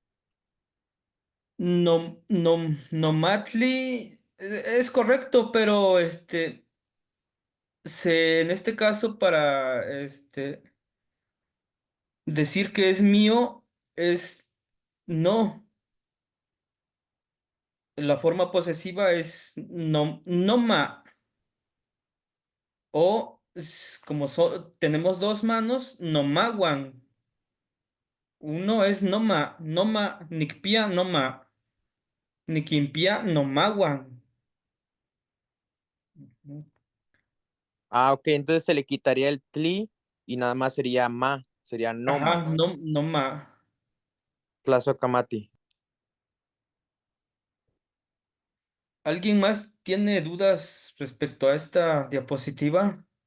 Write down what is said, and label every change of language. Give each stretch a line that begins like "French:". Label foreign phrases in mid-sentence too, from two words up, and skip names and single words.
Spanish: No, no, Nomatli es correcto, pero en este caso para decir que es mío es no. La forma posesiva es no, noma. O como tenemos dos manos, nomaguan. Uno es
Nahuatl languages: noma, noma, nikpia, noma, nikimpia, nomaguan.
Spanish: Ah, ok, entonces se le quitaría el tli y nada más sería ma, sería no Ajá, ma. no, no ma.
Nahuatl languages: Tlazocamati.
Spanish: ¿Alguien más tiene dudas respecto a esta diapositiva?